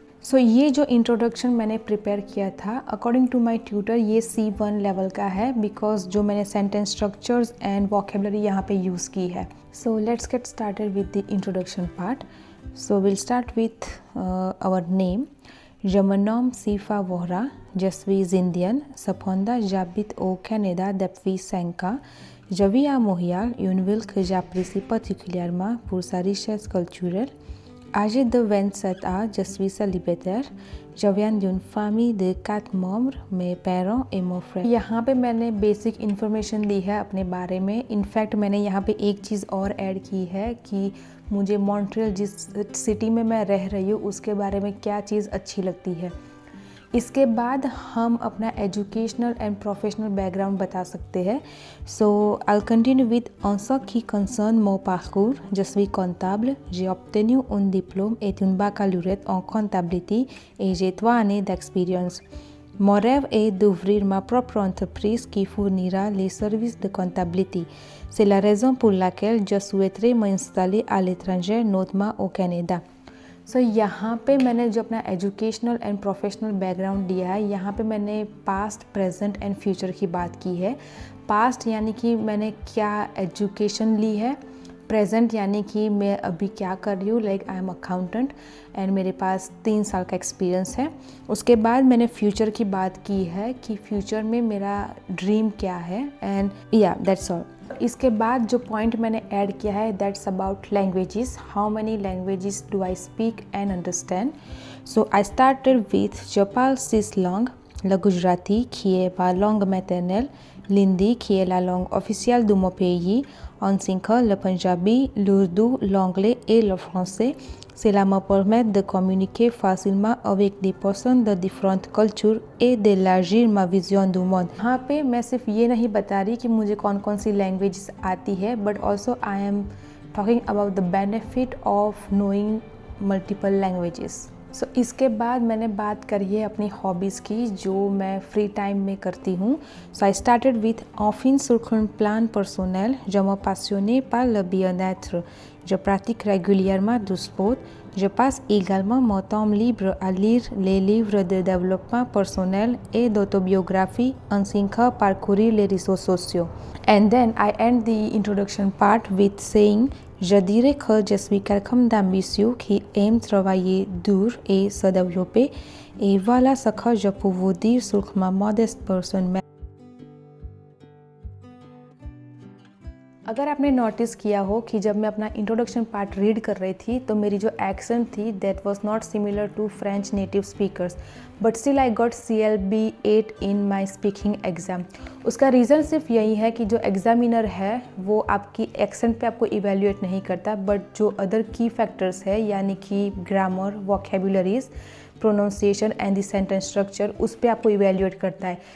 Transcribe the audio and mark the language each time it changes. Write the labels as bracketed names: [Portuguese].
[Hindi] सो ये जो इंट्रोडक्शन मैंने प्रिपेयर किया था अकॉर्डिंग टू माय ट्यूटर ये C1 लेवल का है, बिकॉज जो मैंने सेंटेंस स्ट्रक्चर्स एंड वोकेबलरी यहाँ पे यूज़ की है। [English] So let's get started with the introduction part. So will start with our name. [French] Je me nomme Sifa Vohra, je suis indienne, cependant j'habite au Canada depuis 5 ans. Je vis à Montréal, une ville que j'apprécie particulièrement pour sa richesse culturelle. Âgé de 27 ans, je suis célibataire. Je viens d'une famille de 4 membres, mes parents et mon frère. [Hindi] यहाँ पे मैंने basic information दी है अपने बारे में। In fact मैंने यहाँ पे एक चीज़ और ऐड की है कि मुझे मॉन्ट्रियल जिस सिटी में मैं रह रही हूँ उसके बारे में क्या चीज़ अच्छी लगती है। इसके बाद हम अपना एजुकेशनल एंड प्रोफेशनल बैकग्राउंड बता सकते हैं। [English] so I continue with [French] en ce qui concerne mon parcours. Je suis comptable. J'ai obtenu un diplôme et une baccalauréat en comptabilité et j'ai 3 années d'expérience. Mon rêve est d'ouvrir ma propre entreprise qui fournira les services de comptabilité. C'est la raison pour laquelle je souhaiterais m'installer à l'étranger, notamment au Canada. [Hindi] सो यहाँ पे मैंने जो अपना educational and professional background दिया है, यहाँ पे मैंने पास्ट, प्रेजेंट एंड फ्यूचर की बात की है। पास्ट यानी कि मैंने क्या एजुकेशन ली है, प्रेजेंट यानी कि मैं अभी क्या कर रही हूँ, [English] like I am accountant [Hindi] and मेरे पास 3 साल का एक्सपीरियंस है। उसके बाद मैंने फ्यूचर की बात की है कि फ्यूचर में मेरा ड्रीम क्या है, [English] And या that's all. [Hindi] इसके बाद जो पॉइंट मैंने ऐड किया है, [English] That's about languages, how many languages do I speak and understand. So I started with [French] जपाल सिस लॉन्ग, le Gujarati qui est ma langue maternelle, l'hindi qui est la langue officielle de mon pays, ainsi que le punjabi, l'urdu, l'anglais et le français. Cela me permet de communiquer facilement avec des personnes de différentes cultures et d'élargir ma vision du monde. [Hindi] यहाँ पे मैं सिर्फ ये नहीं बता रही कि मुझे कौन कौन सी लैंग्वेजेस आती है, [English] But also I am talking about the benefit of knowing multiple languages. [Hindi] सो इसके बाद मैंने बात करी है अपनी हॉबीज़ की, जो मैं फ्री टाइम में करती हूँ। [English] so I started with [French] enfin sur un plan personnel, je me passionnais par le bien-être. Je pratique régulièrement du sport. Je passe également mon temps libre à lire les livres de développement personnel et d'autobiographie, ainsi que parcourir les réseaux sociaux. [English] And then I end the introduction part with saying, [French] je dirais que je suis quelqu'un d'ambitieux qui aime travailler dur et se développer. Et voilà ce que je peux vous dire sur ma modeste personne. [Hindi] अगर आपने notice किया हो कि जब मैं अपना introduction part read कर रही थी तो मेरी जो एक्सेंट थी [English] That was not similar to French native speakers, but still I got CLB 8 in my speaking exam. [Hindi] उसका रीज़न सिर्फ यही है कि जो एग्ज़ामिनर है वो आपकी एक्सेंट पे आपको इवेल्युएट नहीं करता, बट जो अदर की फैक्टर्स है यानी कि grammar, vocabularies, pronunciation and the sentence structure, उस पर आपको इवेल्युएट करता है।